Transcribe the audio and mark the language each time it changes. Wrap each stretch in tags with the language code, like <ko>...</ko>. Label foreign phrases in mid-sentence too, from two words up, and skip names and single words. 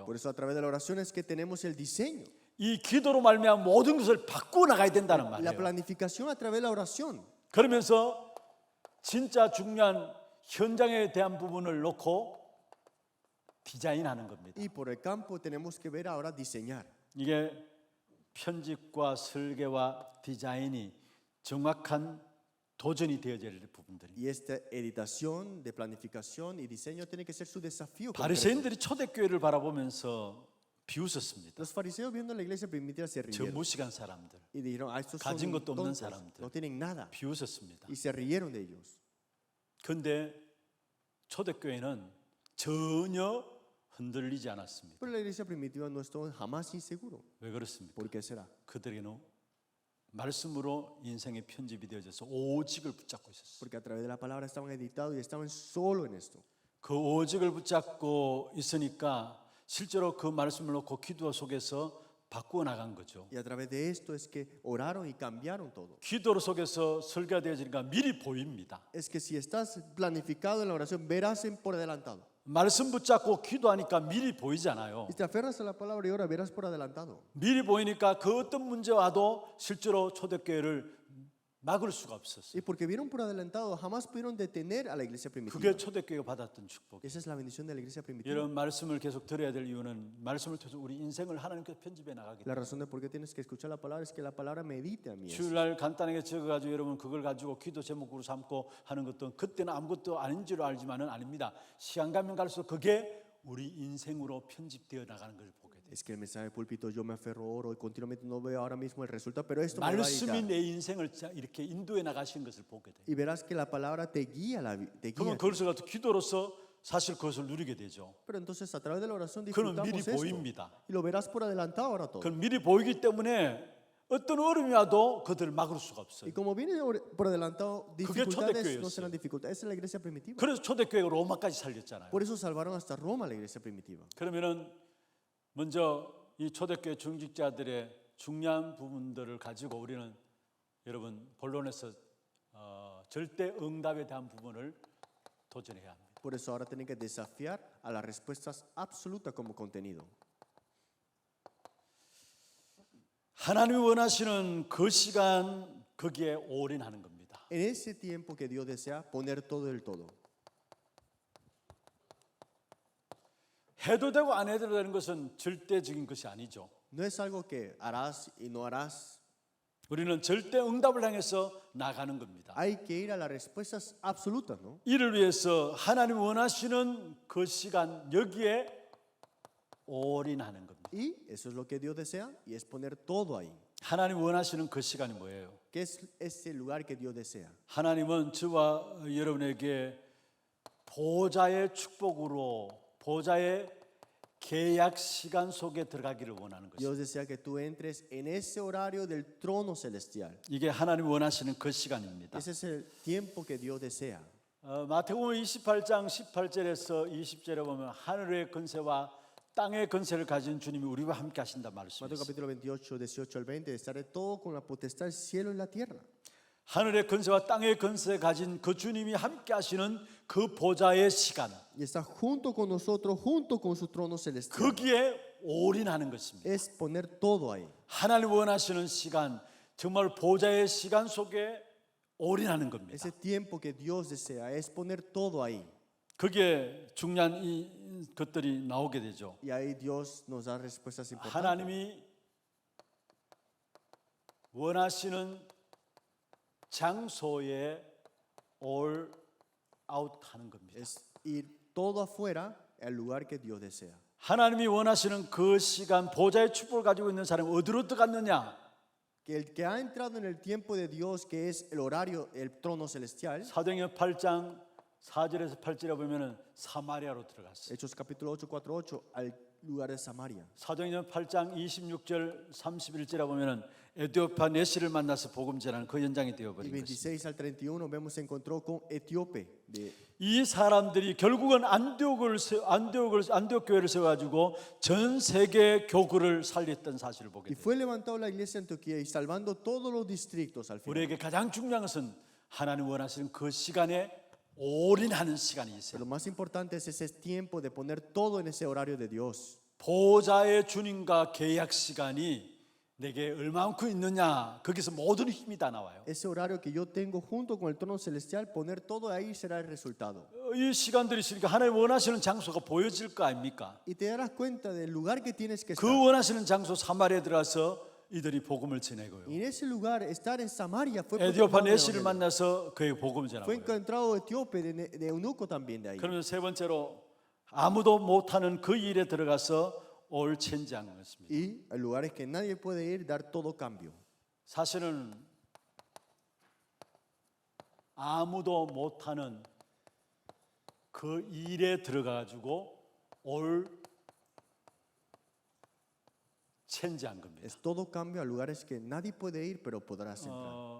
<es>Por eso a través de la oración es que tenemos el diseño.</es> <ko>이 기도로 말미암아 모든 것을 바꾸어 나가야 된다는</ko> <es>La</es> <ko>말이에요.</ko> <es>planificación a través de la oración.</es> <ko>그러면서 진짜 중요한 현장에 대한 부분을 놓고 디자인하는 겁니다.</ko> <es>Y por el campo tenemos que ver ahora diseñar.</es> <ko>이게 편집과 설계와 디자인이 정확한 도전이 되어야 될 부분들입니다.</ko> <es>Y esta editación de planificación y diseño tiene que ser su desafío concreto.</es> <ko>바리새인들이 초대교회를 바라보면서 비웃었습니다.</ko> <es>Los fariseos viendo la iglesia primitiva se</es> <ko>저</ko> <es>rieron</es> <ko>무식한 사람들</ko> <es>y dijeron, estos</es> <ko>가진</ko> <es>son</es> <ko>것도 없는</ko> <es>tontos,</es> <ko>사람들.</ko> <es>no tienen nada.</es> <ko>비웃었습니다.</ko> <es>Y se rieron de ellos.</es> <ko>그런데 초대교회는 전혀 흔들리지 않았습니다.</ko> <es>Pero la iglesia primitiva no estuvo jamás inseguro.</es> <ko>왜 그렇습니까?</ko> <es>¿Por qué será?</es> <ko>그들에게는 말씀으로 인생의 편집이 되어져서 오직을 붙잡고 있었어요.</ko> <es>Porque a través de la palabra estaban editados y estaban solo en esto.</es> <ko>그 오직을 붙잡고 있으니까 실제로 그 말씀을 놓고 기도 속에서 바꾸어 나간 거죠.</ko> <es>Y a través de esto es que oraron y cambiaron todo.</es> <ko>기도 속에서 설교가 되어지니까 미리 보입니다.</ko> <es>Es que si estás planificado en la oración, verás por adelantado.</es> <ko>말씀 붙잡고 기도하니까 미리 보이잖아요.</ko> <es>Y te aferras a la palabra y ora, verás por adelantado.</es> <ko>미리 보이니까 그 어떤 문제 와도 실제로 초대교회를 막을 수가 없었어요.</ko> <es>Y porque vieron por adelantado, jamás pudieron detener a la iglesia primitiva.</es> <ko>그게 초대교회가 받았던 축복이에요.</ko> <es>Esa es la bendición de la iglesia primitiva.</es> <ko>이런 말씀을 계속 들어야 될 이유는 말씀을 통해서 우리 인생을 하나님께서 편집해 나가기</ko> <es>La</es> <ko>때문에.</ko> <es>razón de por qué tienes que escuchar la palabra es que la palabra medite a mí.</es> <ko>주일날 간단하게 적어가지고 여러분 그걸 가지고 기도 제목으로 삼고 하는 것도 그때는 아무것도 아닌 줄 알지만은 아닙니다. 시간 가면 갈수록 그게 우리 인생으로 편집되어 나가는 것을 보게 돼요.</ko> <es>Es que el mensaje de púlpito yo me aferro, oro y continuamente no veo ahora mismo el resultado, pero esto me va a</es> <ko>말씀이</ko> <es>editar.</es> <ko>내 인생을 이렇게 인도해 나가신 것을 보게 돼요.</ko> <es>Y verás que la palabra te guía, te guía.</es> <ko>그러면 그것을 가지고 기도로서 사실 그것을 누리게 되죠.</ko> <es>Pero entonces a través de la oración</es> <ko>그건</ko> <es>disfrutamos</es> <ko>미리</ko> <es>esto.</es> <ko>보입니다.</ko> <es>Y lo verás por adelantado ahora todo.</es> <ko>그건 미리 보이기 때문에 어떤 어려움이 와도 그들을 막을 수가 없어요.</ko> <es>Y como viene por adelantado,</es> <ko>그게</ko> <es>dificultades</es> <ko>초대교회였어요.</ko> <es>no serán dificultades. Esa es la iglesia primitiva.</es> <ko>그래서 초대교회가 로마까지 살렸잖아요.</ko> <es>Por eso salvaron hasta Roma la iglesia primitiva.</es> <ko>그러면은 먼저 이 초대교회 중직자들의 중요한 부분들을 가지고 우리는 여러분 본론에서 절대 응답에 대한 부분을 도전해야 합니다.</ko> <es>Por eso ahora tienen que desafiar a las respuestas absolutas como contenido.</es> <ko>하나님이 원하시는 그 시간 거기에 올인하는 겁니다.</ko> <es>En ese tiempo que Dios desea poner todo del todo.</es> <ko>해도 되고 안 해도 되는 것은 절대적인 것이 아니죠.</ko> <es>No es algo que harás y no harás.</es> <ko>우리는 절대 응답을 향해서 나가는 겁니다.</ko> <es>Hay que ir a las respuestas absolutas, ¿no?</es> <ko>이를 위해서 하나님 원하시는 그 시간 여기에 올인하는 겁니다.</ko> <es>Y eso es lo que Dios desea y es poner todo ahí.</es> <ko>하나님 원하시는 그 시간이 뭐예요?</ko> <es>¿Qué es ese lugar que Dios desea?</es> <ko>하나님은 저와 여러분에게 보좌의 축복으로 보좌의 계약 시간 속에 들어가기를 원하는 것입니다.</ko> <es>Dios desea que tú entres en ese horario del trono celestial.</es> <ko>이게 하나님 원하시는 그 시간입니다.</ko> <es>Ese es el tiempo que Dios desea.</es> <ko>마태복음 28장 18절에서 20절에 보면 하늘의 권세와 땅의 권세를 가진 주님이 우리와 함께 하신다</ko> <es>Mateo</es> <ko>말씀이있어요.</ko> <es>capítulo 28, 18 al 20, estaré todo con la potestad del cielo y la tierra.</es> <ko>하늘의 권세와 땅의 권세 가진 그 주님이 함께 하시는 그 보좌의 시간</ko> <es>Y está junto con nosotros, junto con su trono celestial.</es> <ko>거기에 올인하는 것입니다.</ko> <es>Es poner todo ahí.</es> <ko>하나님 원하시는 시간 정말 보좌의 시간 속에 올인하는 겁니다.</ko> <es>Ese tiempo que Dios desea es poner todo ahí.</es> <ko>그게 중요한 이 것들이 나오게 되죠.</ko> <es>Y ahí Dios nos da respuestas importantes.</es> <ko>하나님이 원하시는 장소에</ko> <en>all out</en> <ko>하는 겁니다.</ko> <es>Es ir todo afuera al lugar que Dios desea.</es> <ko>하나님이 원하시는 그 시간 보좌의 축복을 가지고 있는 사람이 어디로 들어갔느냐?</ko> <es>Que el que ha entrado en el tiempo de Dios, que es el horario, el trono celestial,</es> <ko>사도행전 8장 4절에서 8절에 보면은 사마리아로 들어갔어요.</ko> <es>Hechos capítulo 8, 4, 8, al lugar de Samaria.</es> <ko>사도행전 8장 26절 31절에 보면은 에티오피아 네시를 만나서 복음 전하는 그 현장이 되어</ko> <es>Y</es> <ko>버린 것입니다.</ko> <es>26 al 31 vemos se encontró con Etíope.</es> <ko>이 사람들이 결국은 안디옥 교회를 세워 가지고 전 세계 교구를 살렸던 사실을 보게</ko> <es>Y</es> <ko>돼요.</ko> <es>fue levantado la iglesia de Antioquía y salvando todos los distritos al final.</es> <ko>우리에게 가장 중요한 것은 하나님 원하시는 그 시간에 올인하는 시간이 있어요.</ko> <es>Pero lo más importante es ese tiempo de poner todo en ese horario de Dios.</es> <ko>보좌의 주님과 계약 시간이 내게 얼마만큼 있느냐 거기서 모든 힘이 다 나와요.</ko> <es>Ese horario que yo tengo junto con el trono celestial, poner todo ahí será el resultado.</es> <ko>이 시간들이 있으니까 하나님 원하시는 장소가 보여질 거 아닙니까?</ko> <es>Y te darás cuenta del lugar que tienes que</es> <ko>그</ko> <es>estar.</es> <ko>원하시는 장소 사마리아에 들어가서 이들이 복음을 전해고요.</ko> <es>Y en ese lugar, estar en Samaria fue</es> <ko>에디오파</ko> <es>proclamando el</es> <ko>내시를</ko> <es>evangelio.</es> <ko>만나서 그에게 복음을</ko> <es>Fue</es> <ko>전하고요.</ko> <es>encontrado etíope de eunuco también de ahí.</es> <ko>그러면 세 번째로 아무도 못하는 그 일에 들어가서</ko> <en>all change</en> <ko>한 것입니다.</ko> <es>Y hay lugares que nadie puede ir, dar todo cambio.</es> <ko>사실은 아무도 못하는 그 일에 들어가가지고</ko> <en>all change</en> <ko>한 겁니다.</ko> <es>Es todo cambio a lugares que nadie puede ir, pero podrás entrar.</es>